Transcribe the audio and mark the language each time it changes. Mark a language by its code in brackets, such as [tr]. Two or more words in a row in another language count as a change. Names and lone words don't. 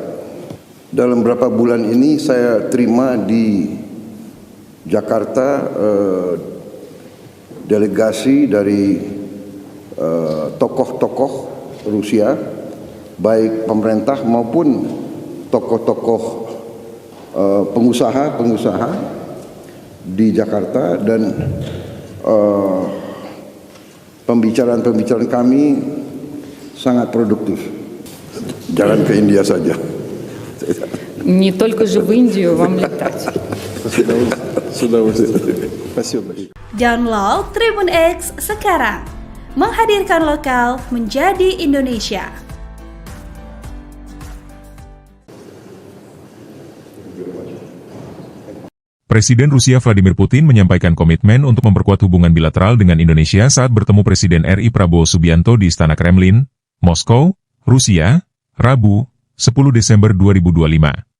[id] Dalam beberapa bulan ini saya terima di Jakarta delegasi dari tokoh-tokoh Rusia, baik pemerintah maupun tokoh-tokoh pengusaha di Jakarta, dan pembicaraan kami sangat produktif. Jangan ke India saja. [ru] Не только же в Индию вам летать. С удовольствием. Спасибо большое. [id] Download Tribun X sekarang. Menghadirkan lokal menjadi Indonesia. Presiden Rusia Vladimir Putin menyampaikan komitmen untuk memperkuat hubungan bilateral dengan Indonesia saat bertemu Presiden RI Prabowo Subianto di Istana Kremlin, Moskow, Rusia, Rabu, 10 Desember 2025.